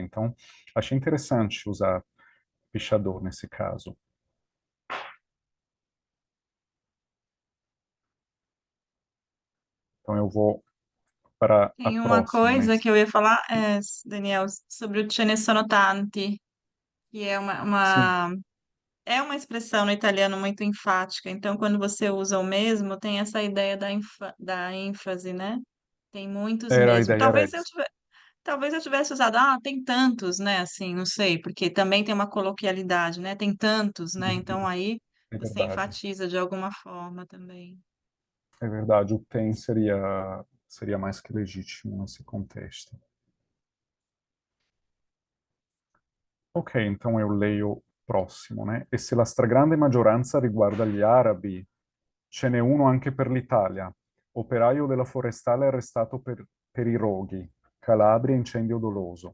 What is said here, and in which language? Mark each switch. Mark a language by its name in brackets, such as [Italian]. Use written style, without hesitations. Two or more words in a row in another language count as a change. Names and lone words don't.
[Portuguese] Então, achei interessante usar pichador nesse caso. Então eu vou para a Tem uma próxima, né? coisa que eu ia falar, Daniel, sobre o [Italian] ce ne sono tanti, [Portuguese] que é Sim, é uma expressão no italiano muito enfática. Então, quando você usa o mesmo, tem essa ideia da ênfase, né? Tem muitos era a mesmo. ideia Talvez eu tivesse usado, tem tantos, né? Assim, não sei, porque também tem uma coloquialidade, né? Tem tantos, né? Então Uhum. aí É você verdade. enfatiza de alguma forma também. É verdade, o tem seria mais que legítimo nesse contexto. Ok, então eu leio o próximo, né? [Italian] E se la stragrande maggioranza riguarda gli arabi, ce n'è uno anche per l'Italia. Operaio della forestale arrestato per i roghi. Calabria, incendio doloso.